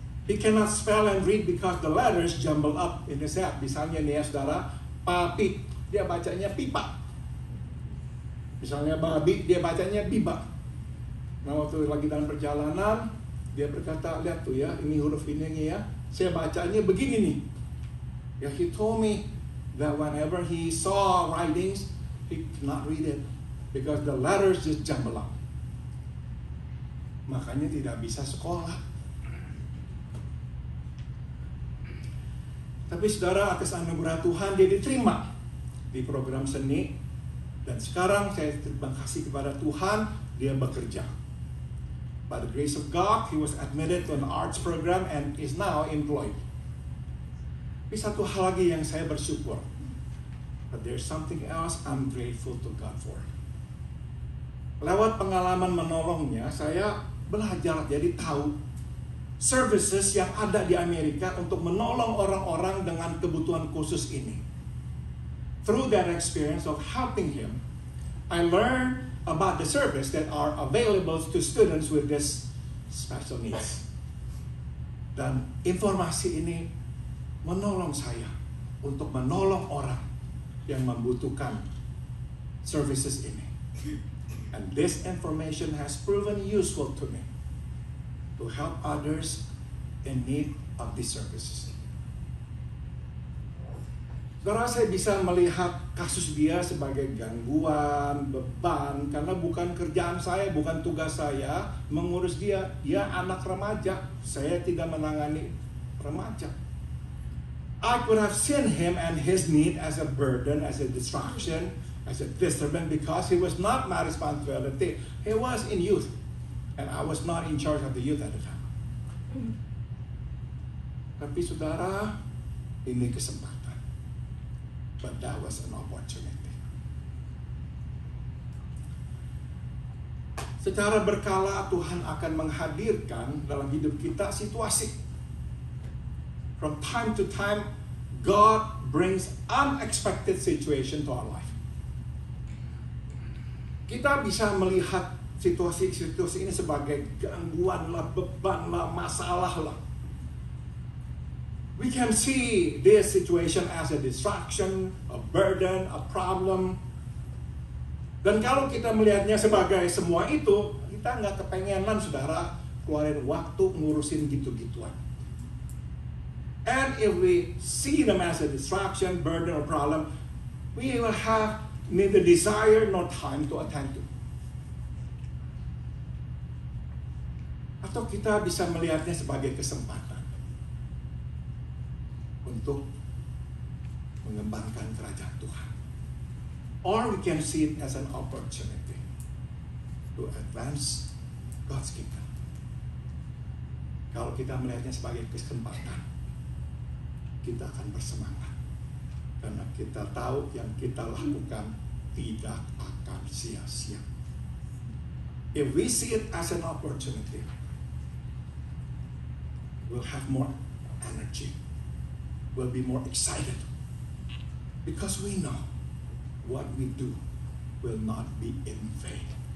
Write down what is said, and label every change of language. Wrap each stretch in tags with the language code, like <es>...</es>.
<en>He cannot spell and read because the letters jumble up in his head.</en> <id>Misalnya nih ya saudara, papi, dia bacanya pipa. Misalnya babi, dia bacanya biba. Nah, waktu lagi dalam perjalanan, dia berkata, lihat tuh ya, ini huruf ini ya, saya bacanya begini nih.</id> <en>Ya, he told me that whenever he saw writings, he could not read it because the letters just jumble up.</en> <id>Makanya tidak bisa sekolah. Tapi saudara, atas anugerah Tuhan, dia diterima di program seni. Dan sekarang saya terima kasih kepada Tuhan, dia bekerja.</id> <en>By the grace of God, he was admitted to an arts program and is now employed.</en> <id>Tapi satu hal lagi yang saya bersyukur.</id> <en>But there's something else I'm grateful to God for.</en> <id>lewat pengalaman menolongnya, saya belajar jadi tahu services yang ada di Amerika untuk menolong orang-orang dengan kebutuhan khusus ini.</id> <en>Through that experience of helping him, I learned about the service that are available to students with this special needs.</en> <id>Dan informasi ini menolong saya untuk menolong orang yang membutuhkan services ini.</id> <en>And this information has proven useful to me to help others in need of these services.</en> <id>Saudara, saya bisa melihat kasus dia sebagai gangguan, beban, karena bukan kerjaan saya, bukan tugas saya mengurus dia. Dia anak remaja, saya tidak menangani remaja.</id> <en>I could have seen him and his need as a burden, as a distraction, as a disturbance, because he was not my responsibility. He was in youth, and I was not in charge of the youth at the time.</en> <id>Tapi saudara, ini kesempatan.</id> <en>But that was an opportunity.</en> <id>Secara berkala Tuhan akan menghadirkan dalam hidup kita situasi.</id> <en>From time to time, God brings unexpected situation to our life.</en> <id>Kita bisa melihat situasi-situasi ini sebagai gangguan lah, beban lah, masalah lah.</id> <en>We can see this situation as a distraction, a burden, a problem.</en> <id>Dan kalau kita melihatnya sebagai semua itu, kita nggak kepengenan saudara keluarin waktu ngurusin gitu-gituan.</id> <en>And if we see them as a distraction, burden, or problem, we will have neither desire nor time to attend to.</en> <id>Atau kita bisa melihatnya sebagai kesempatan untuk mengembangkan kerajaan Tuhan.</id> <en>Or we can see it as an opportunity to advance God's kingdom.</en> <id>Kalau kita melihatnya sebagai kesempatan, kita akan bersemangat. Karena kita tahu yang kita lakukan tidak akan sia-sia.</id> <en>If we see it as an opportunity, we'll have more energy. We'll be more excited. Because we know what we do will not be in vain.</en>